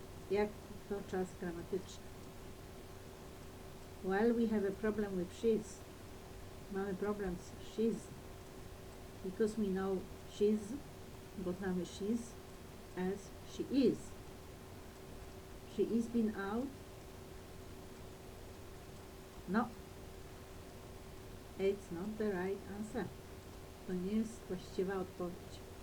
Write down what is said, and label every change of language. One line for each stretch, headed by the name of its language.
Polish: Jak to czas gramatyczny?
English: Well, we have a problem with she's.
Polish: Mamy problem z she's.
English: Because we know she's,
Polish: bo znamy
English: she's as she is. She is been out? No. It's not the right answer.
Polish: To nie jest właściwa odpowiedź.